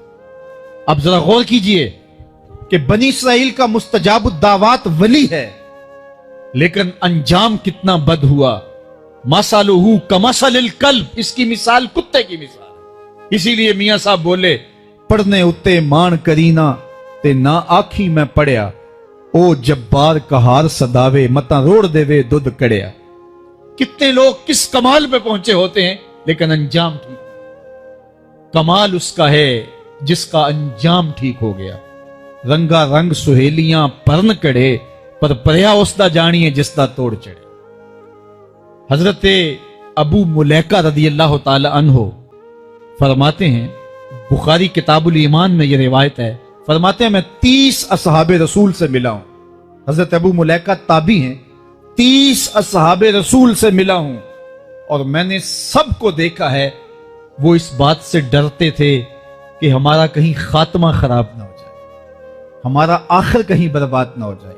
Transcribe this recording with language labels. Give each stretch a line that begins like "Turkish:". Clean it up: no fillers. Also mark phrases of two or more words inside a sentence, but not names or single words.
Urdu: اب ذرا غور کیجئے کہ بنی اسرائیل کا مستجاب الدعوات ولی ہے، لیکن انجام کتنا بد ہوا.
Arabic: مثلہ کمثل الکلب،
Urdu: اس کی مثال کتے کی مثال ہے. اسی لیے میاں صاحب بولے
Punjabi: پڑھنے اتے مان کرینا تے نہ آکھی میں پڑھیا، او جبار کہار صداوے متا روڑ دیوے دودھ کڑیا.
Urdu: کتنے لوگ کس کمال پہ پہنچے ہوتے ہیں لیکن انجام ٹھیک. کمال اس کا ہے جس کا انجام ٹھیک ہو گیا.
Punjabi: رنگا رنگ سہیلیاں پرن کڑے پر پریا اس دا جانیے جس دا توڑ چڑھے.
Urdu: حضرت ابو ملیکہ
Arabic: رضی اللہ تعالی عنہ
Urdu: فرماتے ہیں، بخاری کتاب الایمان میں یہ روایت ہے، فرماتے ہیں میں 30 اصحاب رسول سے ملا ہوں. حضرت ابو ملیکہ تابعی ہیں. 30 اصحاب رسول سے ملا ہوں اور میں نے سب کو دیکھا ہے وہ اس بات سے ڈرتے تھے کہ ہمارا کہیں خاتمہ خراب نہ ہو جائے، ہمارا آخر کہیں برباد نہ ہو جائے.